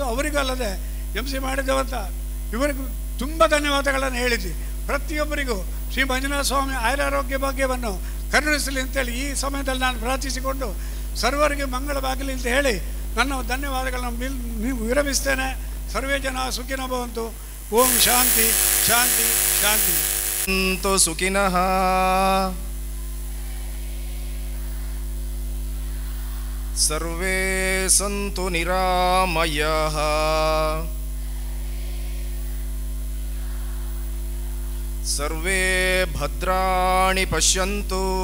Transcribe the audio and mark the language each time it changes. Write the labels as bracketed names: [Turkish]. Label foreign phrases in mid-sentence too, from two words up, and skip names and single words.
[Kannada] ಅವರಿಗೂ ಅಲ್ಲದೆ MC ಮಾಡಿದವಂತ ಇವರಿಗೂ ತುಂಬ ಧನ್ಯವಾದಗಳನ್ನು ಹೇಳಿದ್ವಿ. ಪ್ರತಿಯೊಬ್ಬರಿಗೂ ಶ್ರೀ ಮಂಜುನಾಥ ಸ್ವಾಮಿ ಆಯುರಾರೋಗ್ಯ ಭಾಗ್ಯವನ್ನು ಕರುಣಿಸಲಿ ಅಂತೇಳಿ ಈ ಸಮಯದಲ್ಲಿ ನಾನು ಪ್ರಾರ್ಥಿಸಿಕೊಂಡು ಸರ್ವರಿಗೆ ಮಂಗಳವಾಗಲಿ ಅಂತ ಹೇಳಿ ನನ್ನ ಧನ್ಯವಾದಗಳನ್ನು ವಿರಮಿಸ್ತೇನೆ. [Sanskrit] ಸರ್ವೇ ಜನ ಸುಖಿನೋ ಭವಂತು. ಓಂ ಶಾಂತಿ ಶಾಂತಿ ಶಾಂತಿ. ಸಂತು ಸುಖಿನಃ. ಸರ್ವೇ ಸಂತು ನಿರಾಮಯಃ. ಸರ್ವೇ ಭದ್ರಾಣಿ ಪಶ್ಯಂತು.